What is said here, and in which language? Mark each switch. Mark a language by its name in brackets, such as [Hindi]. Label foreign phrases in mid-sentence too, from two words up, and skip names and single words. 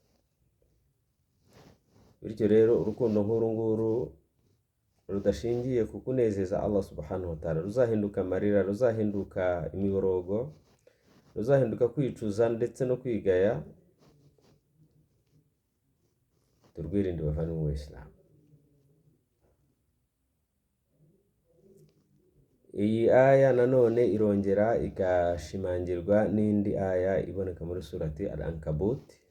[Kinyarwanda] Bityo rero urukundo nk'uru nguru rudashingiye ku kunezeza Allah [Arabic] سبحانه وتعالى [Kinyarwanda] ruzahinduka amarira, ruzahinduka imiborogo, ruzahinduka kwicuza ndetse no kwigaya. Turwirinde bavandimwe b'Isilamu. Iyi aya nanone irongera igashimangirwa n'indi aya iboneka muri surati Al-Ankabut,